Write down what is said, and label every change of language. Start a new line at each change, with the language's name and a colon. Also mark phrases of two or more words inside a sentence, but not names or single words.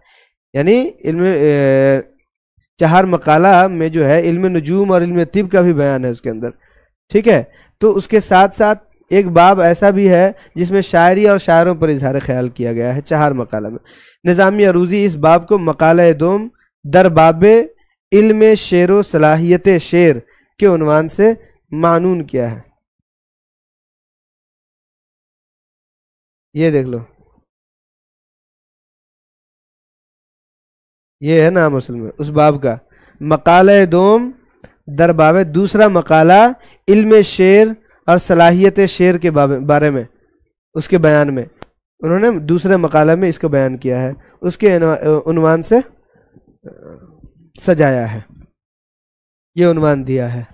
Urdu: یعنی چہار مقالہ میں جو ہے علم نجوم اور علم طب کا بھی بیان ہے اس کے اندر. ٹھیک ہے، تو اس کے ساتھ ساتھ ایک باب ایسا بھی ہے جس میں شاعری اور شاعروں پر اظہار خیال کیا گیا ہے چہار مقالہ میں. نظامی عروضی اس باب کو
Persian: مقالہ دوم در باب علم شعر و صلاحیت شعر
Urdu: کے عنوان سے معنون کیا ہے. یہ دیکھ لو، یہ ہے نام اصل میں اس باب کا،
Persian: مقالہ دوم در باب،
Urdu: دوسرا مقالہ علم شعر اور صلاحیت شعر کے بارے میں، اس کے بیان میں انہوں نے دوسرے مقالہ میں اس کو بیان کیا ہے، اس کے عنوان سے سجایا ہے، یہ عنوان دیا ہے.